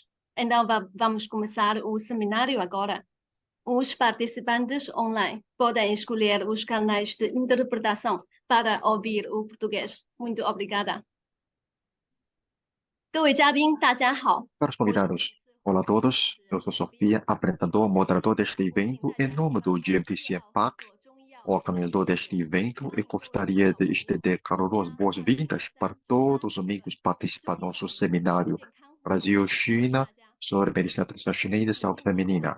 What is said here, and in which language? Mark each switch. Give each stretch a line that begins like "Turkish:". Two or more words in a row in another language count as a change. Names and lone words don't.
Portuguese: Então vamos começar o seminário agora. Os participantes online podem escolher os canais de interpretação para ouvir o português. Muito obrigada.
Chinese: 各位嘉宾，大家好。
Portuguese: Caros convidados, olá a todos. Eu sou Sofia, apresentador, moderador deste evento. Em nome do GMTC Park, organizador deste evento, e gostaria de estender calorosas boas-vindas para todos os amigos participantes do nosso seminário Brasil-China sobre medicina tradicional chinesa e saúde feminina.